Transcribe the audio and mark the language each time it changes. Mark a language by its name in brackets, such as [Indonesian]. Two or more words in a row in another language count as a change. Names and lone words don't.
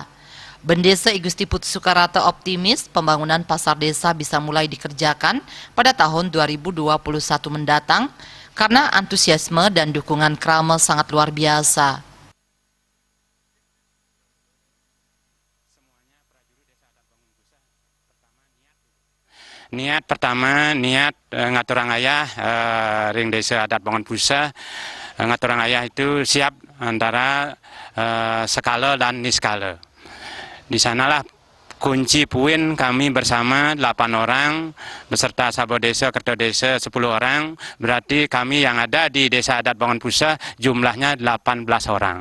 [Indonesian] Bendesa I Gusti Putu Sukarate optimis pembangunan pasar desa bisa mulai dikerjakan pada tahun 2021 mendatang karena antusiasme dan dukungan krama sangat luar biasa. Niat pertama, [Balinese] ngaturang ayah ring desa adat Bongan Puseh. Ngaturang ayah [Indonesian] itu siap antara skala dan niskala. Di sanalah kunci puin kami bersama 8 orang beserta Sabo Desa, Kerto Desa 10 orang. Berarti kami yang ada di Desa Adat Bongan Puseh jumlahnya 18 orang.